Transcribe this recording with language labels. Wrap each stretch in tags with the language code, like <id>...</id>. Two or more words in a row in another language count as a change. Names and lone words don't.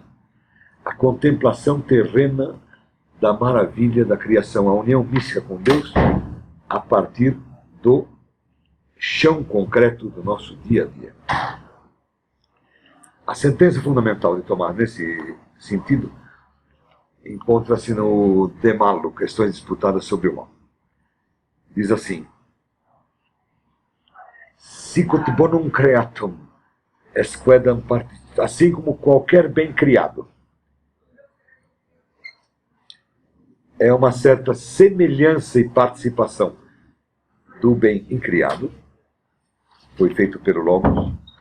<pt>A contemplação terrena da maravilha da criação, a união mística com Deus a partir do chão concreto do nosso dia a dia. A sentença fundamental de Tomás nesse sentido encontra-se no De Malo, Questões Disputadas sobre o Mal. Diz assim:</pt> <la>Sicut bonum creatum esquedam partit,</la> <pt>assim como qualquer bem criado, é uma certa semelhança e participação do bem incriado, foi feito pelo Logos.</pt>